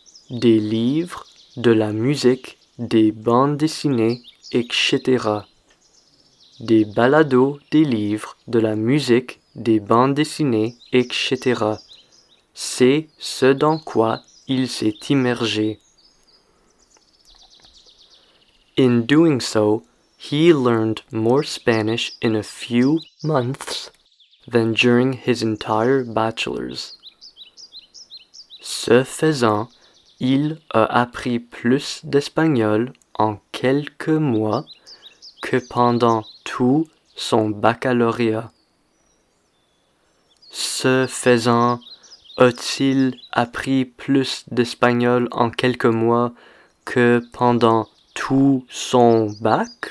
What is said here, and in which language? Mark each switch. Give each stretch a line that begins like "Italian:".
French: Des livres, de la musique, des bandes dessinées, etc. Des balados, des livres, de la musique, des bandes dessinées, etc. C'est ce dans quoi il s'est immergé.
English: In doing so, he learned more Spanish in a few months than during his entire bachelor's.
French: Ce faisant, il a appris plus d'espagnol en quelques mois que pendant tout son baccalauréat. Ce faisant, a-t-il appris plus d'espagnol en quelques mois que pendant tout son bac?